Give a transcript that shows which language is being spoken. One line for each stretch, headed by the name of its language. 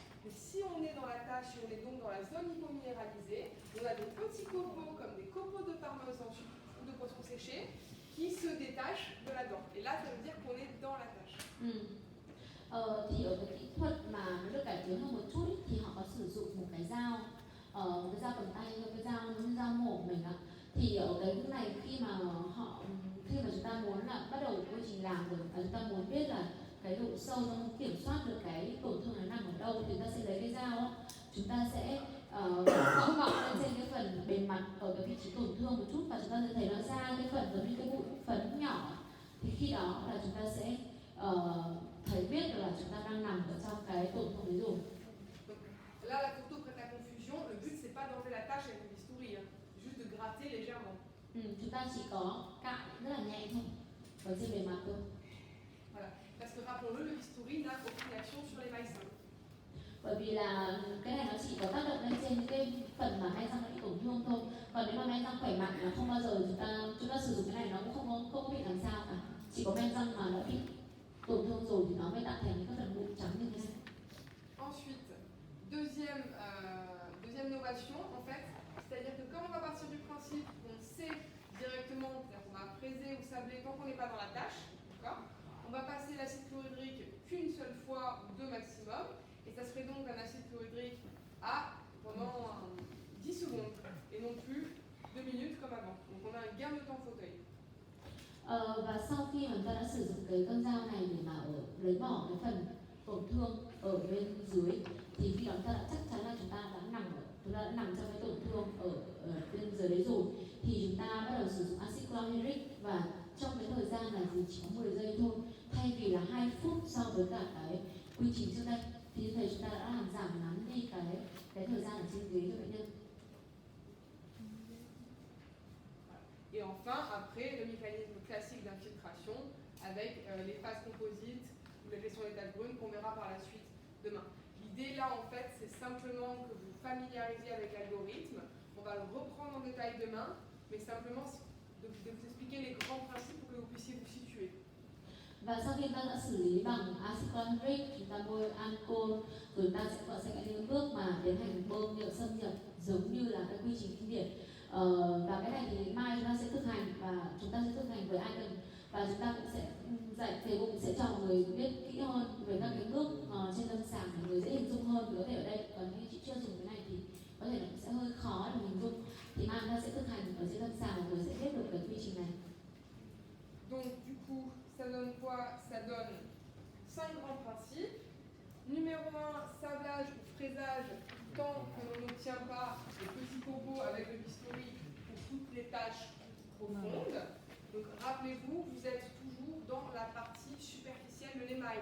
French: Et si on est dans la tâche, si on est donc dans la zone hypominéralisée, on a des petits copeaux comme des copeaux de parmesan ou de poisson séché qui se détachent de la dent. Et là, ça veut dire qu'on est dans la tâche.
Vietnamese: Thì ở cái kỹ thuật mà nó được cải tiến hơn một chút ý, thì họ có sử dụng một cái dao cầm tay, cái dao mổ mình ạ. Thì ở cái này khi mà chúng ta muốn là bắt đầu quy trình làm rồi và chúng ta muốn biết là cái độ sâu, nó muốn kiểm soát được cái tổn thương nó nằm ở đâu thì chúng ta sẽ lấy cái dao đó, chúng ta sẽ gõ lên trên cái phần bề mặt ở cái vị trí tổn thương một chút và chúng ta sẽ thấy nó ra cái phần giống như cái bụi phấn nhỏ. Thì khi đó là chúng ta sẽ thấy biết được là chúng ta đang nằm ở trong cái tổn thương đấy rồi.
French: Là, la photo prête à confusion. Le but, c'est pas d'enlever la tache avec le bistouri, hein. Juste de gratter légèrement.
Vietnamese: Chúng ta chỉ có cạo rất là nhẹ thôi ở trên bề mặt thôi.
French: Voilà. Parce que rappelons-le, le bistouri n'a aucune action sur les mailles simples.
Vietnamese: bởi vì là cái này nó chỉ có tác động lên trên những cái phần mà men răng nó bị tổn thương thôi, còn nếu mà men răng khỏe mạnh là không bao giờ chúng ta sử dụng cái này nó cũng không có bị làm sao cả, chỉ có men răng mà đã bị tổn thương rồi thì nó mới tạo thành những cái phần mụn trắng như thế này.
French: Ensuite, deuxième innovation, en fait, c'est-à-dire que comme on va partir du principe qu'on sait directement, c'est-à-dire qu'on va fraiser ou sabler tant qu'on n'est pas dans la tâche, d'accord, on va passer l'acide chlorhydrique qu'une seule fois ou deux maximum, et ça serait donc un acide chlorhydrique pendant 10 secondes, et non plus 2 minutes comme avant. Donc on a un gain de temps fauteuil.
Vietnamese: Và sau khi mà chúng ta đã sử dụng cái con dao này để mà lấy bỏ cái phần tổn thương ở bên dưới, thì khi đó chúng ta đã chắc chắn là chúng ta đã nằm trong cái tổn thương ở bên dưới đấy rồi, thì chúng ta bắt đầu sử dụng axit chlorhydric, và trong cái thời gian là chỉ có 10 giây thôi, thay vì là 2 phút so với cả cái quy trình trước đây, thì như thế chúng ta đã làm giảm ngắn đi cái thời gian ở trên ghế cho bệnh nhân.
French: Et enfin, après, le mécanisme classique d'infiltration avec les phases composites ou la gestion des taches brunes qu'on verra par la suite demain. L'idée là, en fait, c'est simplement que vous familiarisez avec l'algorithme. On va le reprendre en détail demain, mais simplement de vous expliquer les grands principes pour que vous puissiez vous situer.
Vietnamese: Và sau khi ta đã xử lý bằng axit chlorhydric, chúng ta bôi ancol, rồi ta sẽ có những bước mà tiến hành bơm nhựa xâm nhập giống như là cái quy trình kinh điển. Và cái này thì mai chúng ta sẽ thực hành, và chúng ta sẽ thực hành với Icon, và chúng ta cũng sẽ sẽ cho mọi người biết kỹ hơn về các cái bước trên lâm sàng để người dễ hình dung hơn. Vì có thể ở đây còn như chị chưa dùng cái này thì có thể là sẽ hơi khó để hình dung, thì mai chúng ta sẽ thực hành ở trên lâm sàng và người sẽ biết được cái quy trình này.
French: Donc du coup, ça donne quoi? Ça donne 5 grands principes. Numéro 1, sablage ou fraisage tant que l'on n'obtient pas le petit copeau avec le bistouri pour toutes les tâches profondes. Donc rappelez-vous, vous êtes toujours dans la partie superficielle de l'émail.